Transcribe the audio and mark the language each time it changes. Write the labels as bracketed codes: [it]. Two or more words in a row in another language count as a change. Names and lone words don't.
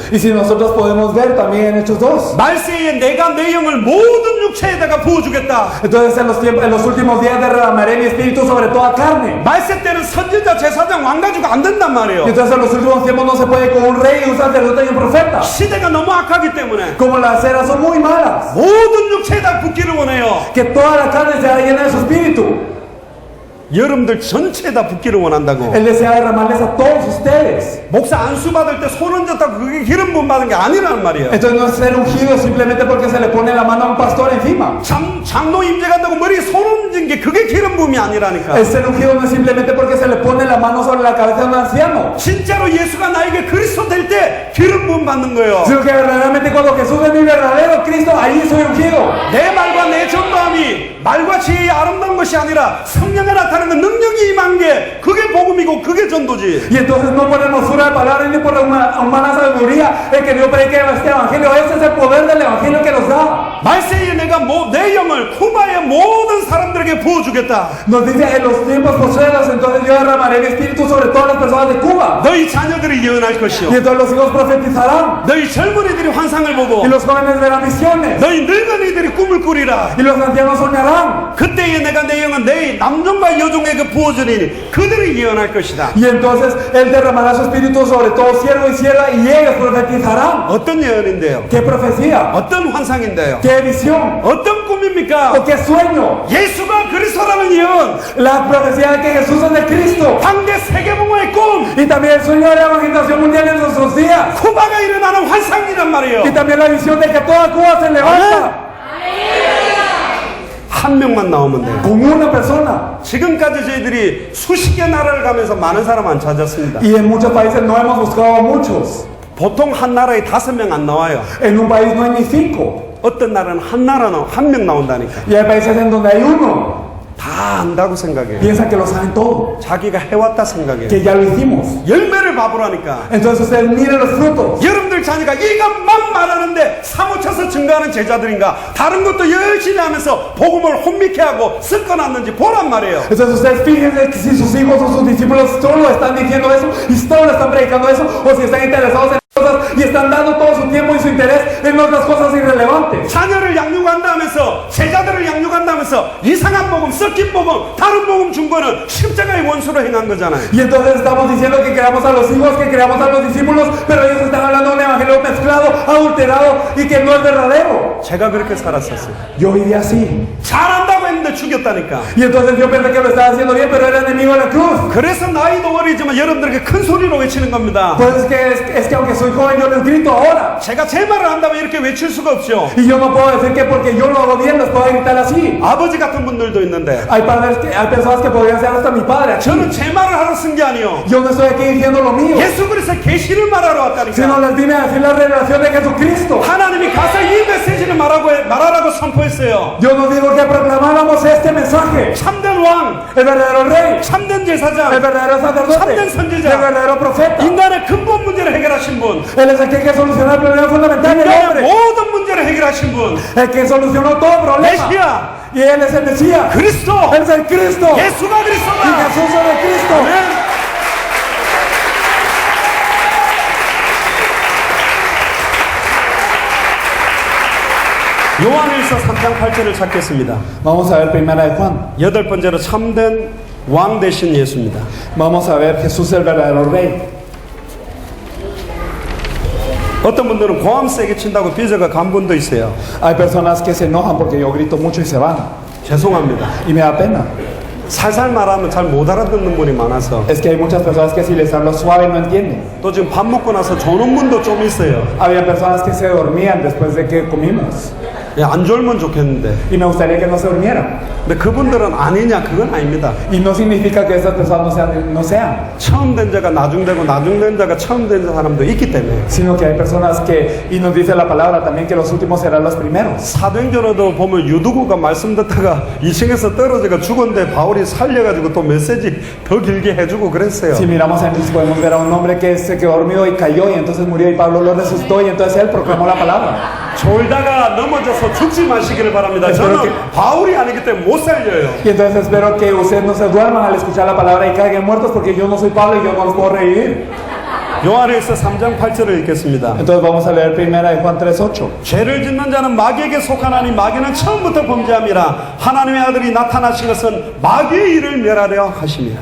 [es] Y si nosotros podemos ver también en Hechos 2. [ko] 말세에 내가 내 영을 모든 육체에다가 부어주겠다. [es] Entonces en los últimos días derramaré mi espíritu sobre toda carne. [ko] 말세 때는 선지자, 제사장, 왕가주가 안 된단 말이에요. [es] Y entonces en los últimos tiempos no se puede con un rey, un sacerdote y un profeta. [ko] 시대가 너무 악하기 때문에 [es] Como las eras son muy malas. [ko] 모든 육체에다 붓기를 원해요. [es] Que toda la carne sea llena de su espíritu. [ko] 여러분들 전체에다 붓기를 원한다고. [es] Él desea derramarles a todos ustedes. [ko] 목사 안수 받을 때 손 얹었다고 그게 기름 부음 받은 게 아니란 말이에요. [es] Entonces no es ser ungido simplemente porque se le pone la mano a un pastor encima. [ko] 장로 임재 간다고 머리에 손 얹은 게 그게 기름 부음이 아니라니까. [es] El ser ungido no es simplemente porque se le pone la mano sobre la cabeza de un anciano. [ko] 진짜로 예수가 나에게 그리스도 될 때 기름 부음 받는 거예요. [es] Sino que verdaderamente cuando Jesús es mi verdadero Cristo, ahí soy ungido. [ko] 내 말과 내 전도함이 말과 지혜의 아름다운 것이 아니라 성령에 나타나는 능력이 임한 게 그게 복음이고 그게 전도지. [es] Y entonces no por hermosura de palabras ni por una humana sabiduría el que Dios predique este evangelio. Ese es el poder del evangelio que nos da. [ko] 말세에 내가 내 영을 쿠바의 모든 사람들에게 부어주겠다. [es] Nos dice en los tiempos postreros, entonces yo derramaré mi espíritu sobre todas las personas de Cuba. [ko] 너희 자녀들이 예언할 것이요. [es] Y entonces los hijos profetizarán. [ko] 너희 젊은이들이 환상을 보고 [es] Y los jóvenes verán visiones. [ko] 너희 늙은이들이 꿈을 꾸리라. [es] Y los ancianos soñarán. [ko] 그때에 내가 내 영은 내 남종과 여종에게 부어주리니 그들이 예언할 것이다. [es] Y entonces Él derramará su espíritu sobre todo siervo y sierva y ellos profetizarán. [ko] 어떤 예언인데요? [es] ¿Qué profecía? [ko] 어떤 환상인데요? [es] ¿Qué visión? [ko] 어떤 꿈입니까? [es] ¿O qué sueño? [ko] 예수가 그리스도라는 예언. [es] La profecía de que Jesús es el Cristo. [ko] 당대 세계봉화의 꿈. [es] Y también el sueño de la evangelización mundial en nuestros días. [ko] 쿠바가 일어나는 환상이란 말이에요. [es] Y también la visión de que toda Cuba se levanta. [ko] 한 명만 나오면 돼요. [es] Con una persona. [ko] 지금까지 저희들이 수십 개 나라를 가면서 많은 사람 안 찾았습니다. [es] Y en muchos países no hemos buscado a muchos. [ko] 보통 한 나라에 5명 안 나와요. [es] En un país no hay ni 5. [ko] 어떤 나라는 한 나라는 한 명 나온다니까. [es] Y hay países en donde hay uno. [ko] 다 안다고 생각해요. [es] Piensan que lo saben todo. [ko] 자기가 해왔다 생각해요. [es] Que ya lo hicimos. [ko] 열매를 봐보라니까. [es] Entonces ustedes miren los frutos. [ko] 여러분들 자녀가 이것만 말하는데 사무쳐서 증거하는 제자들인가? 다른 것도 열심히 하면서 복음을 혼미케 하고 섞어놨는지 보란 말이에요. [es] Entonces ustedes fíjense que si sus hijos o sus discípulos solo están diciendo eso y solo están predicando eso, o si están interesados en cosas y están dando todo su tiempo y su interés en otras cosas irrelevantes. [ko] 자녀를 양육한다면서 제자들을 양육한다면서 이상한 복음, 섞인 복음, 다른 복음 준 거는 십자가의 원수로 행한 거잖아요. [es] Y entonces estamos diciendo que creamos a los hijos, que creamos a los discípulos, pero ellos están hablando de un evangelio mezclado, adulterado y que no es verdadero. [ko] 제가 그렇게 살았었어요. [es] Yo vivía así. [ko] 잘한다고 했는데 죽였다니까. [es] Y entonces yo pensé que lo estaba haciendo bien, pero era enemigo de la cruz. [ko] 그래서 나이도 어리지만 여러분들에게 큰 소리로 외치는 겁니다. [es] Pues es que aunque soy joven, yo les grito ahora. [ko] 제가 제 말을 한다면 이렇게 외칠 수가 없죠. [es] Y yo no puedo decir que porque yo lo hago bien, les puedo gritar así. [ko] 아버지 같은 분들도 있는데 [es] Hay personas que podrían ser hasta mi padre aquí. [ko] 저는 제 말을 하러 쓴 게 아니요. [es] Yo no estoy aquí diciendo lo mío, [ko] 예수 그리스도의 계시를 말하러 [es] sino [ko] 왔다니까. [es] les vine a decir la revelación de Jesucristo. [ko] 하나님이 가서 이 메시지를 말하라고 선포했어요. [es] Yo no digo que proclamáramos este mensaje. [ko] 참된 왕, [es] El verdadero rey, [ko] 참된 [es] el [ko] 제사장, [es] verdadero sacerdote, [ko] 참된 [es] el [ko] 선지자, [es] verdadero profeta. [ko] 인간의 근본 문제를 해결하신 분, [es] Él es el que hay que solucionar el problema fundamental del [ko] 인간의 [es] hombre. [ko] 모든 문제를 해결하신 분, [es] El que solucionó todo problema. [ko] 메시아, [es] Y Él es el Mesías. [ko] 그리스도, [es] Él es el Cristo. [ko] 예수가 [es] Y [ko] 그리스도다. [es] Jesús es el Cristo. [ko] 아멘. 요한일서 3장 8절을 찾겠습니다. [es] Vamos a ver primera de Juan. [ko] 여덟 번째로 참된 왕 되신 예수입니다. [es] Vamos a ver Jesús el verdadero rey. [ko] 어떤 분들은 고함 세게 친다고 삐져가 간 분도 있어요. [es] Hay personas que se enojan porque yo grito mucho y se van. [ko] 죄송합니다. [es] Y me da pena. [ko] 살살 말하면 잘 못 알아듣는 분이 많아서 [es] Es que hay muchas personas que si les hablo suave no entienden. [ko] 또 지금 밥 먹고 나서 조는 분도 좀 있어요. [es] Había personas que se dormían después de que comimos. [ko] 예, 안 졸면 좋겠는데 [es] Y me gustaría que no se durmieran. [ko] 근데 그분들은 아니냐 그건 아닙니다. [es] Y no significa que esas personas no sean, [ko] 처음 된 자가 나중되고 나중된 자가 처음 된 사람도 있기 때문에 [es] sino que hay personas que, y nos dice la palabra también que los últimos serán los primeros. [ko] 사도행전에도 보면 유두구가 말씀 듣다가 2층에서 떨어져가 죽었는데 바울이 살려가지고 또 메시지 더 길게 해주고 그랬어요. [es] Si miramos en Cristo podemos ver a un hombre que se quedó dormido y cayó y entonces murió y Pablo lo resucitó y entonces él proclamó la palabra. [ko] 졸다가 넘어져서 죽지 마시기를 바랍니다. 저는 바울이 아니기 때문에 못 살려요. [es] Y entonces espero que ustedes no se duerman al escuchar la palabra y caigan muertos porque yo no soy Pablo y yo no los puedo revivir. [ko] 요한일서 3장 8절을 읽겠습니다. [es] Entonces vamos a leer primera de Juan 3:8. [ko] 죄를 짓는 자는 마귀에게 속하나니 마귀는 처음부터 범죄함이라 하나님의 아들이 나타나신 것은 마귀의 일을 멸하려 하심이라.